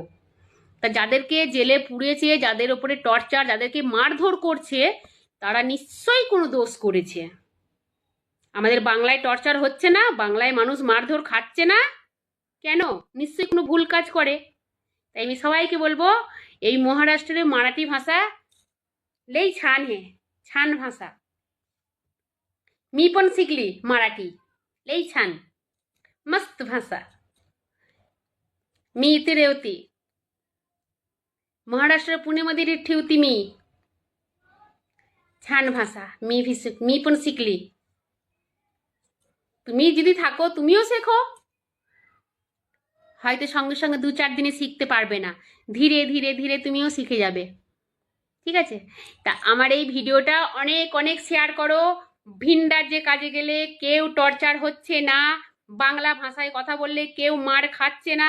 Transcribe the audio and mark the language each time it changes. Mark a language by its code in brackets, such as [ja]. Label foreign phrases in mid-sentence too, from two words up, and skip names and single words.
[bn] তা যাদেরকে জেলে পুড়েছে, যাদের ওপরে টর্চার, যাদেরকে মারধর করছে, তারা নিশ্চয়ই কোনো দোষ করেছে। আমাদের বাংলায় টর্চার হচ্ছে না, বাংলায় মানুষ মারধর খাচ্ছে না, কেন? নিশ্চয়ই কোনো ভুল কাজ করে। তাই আমি সবাইকে বলবো, এই মহারাষ্ট্রের মারাঠি ভাষা লেই [mr] छान है, छान भाषा। मी पण शिकली मराठी, लई छान, मस्त भाषा। मी इथे रेवती, महाराष्ट्र पुणेमध्ये ठेवती मी। छान भाषा, मी पण शिकली। [bn] তুমি যদি থাকো তুমিও শেখো, হয়তো সঙ্গে সঙ্গে 2-4 দিনে শিখতে পারবে না, ধীরে ধীরে ধীরে তুমিও শিখে যাবে। ঠিক আছে, তা আমার এই ভিডিওটা অনেক অনেক শেয়ার করো। ভিন রাজ্যে কাজে গেলে কেউ টর্চার হচ্ছে না, বাংলা ভাষায় কথা বললে কেউ মার খাচ্ছে না।